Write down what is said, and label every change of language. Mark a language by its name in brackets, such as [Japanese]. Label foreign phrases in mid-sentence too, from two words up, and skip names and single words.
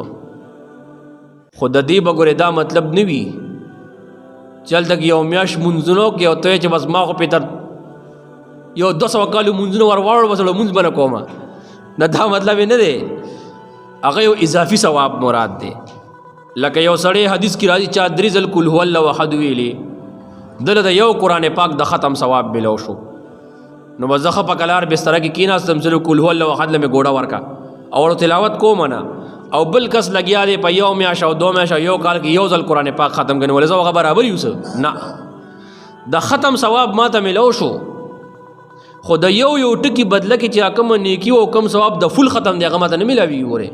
[Pashto] خو د دې به ګورې دا مطلب نه وي چې هلته کې یو میاشت مونځونه وکړې او ته چې بس ما خو پې تر یو 200 کالو مونځونه ور واړو بس مونځ به نه کومه نه دا مطلب نه دی. هغه یو اضافي ثواب مراد دی. لکه یو سړی حدیث کې راځي چا 3 ځل [Arabic] قل هو الله احد [Pashto] ویلي دله د یو قرآن پاک د ختم ثواب ملو شو. نو بس زه په کلار بستره کې کېناستم چې [Arabic] قل هو الله احد [Pashto] له مې ګوډه ورکا او تلاوت کوم نه او بل کس لګیا دی په یو میاشت او 2 میاشت یو کال کې یو ځل قرآن پاک ختم کړي ولې زه هغه برابر یو نه د ختم ثواب ماته ملو شو. خو د یو ټکي بدله کې چې کوم نیکی او کوم ثواب د فل ختم دی هغه ماته نه ملاوي وره.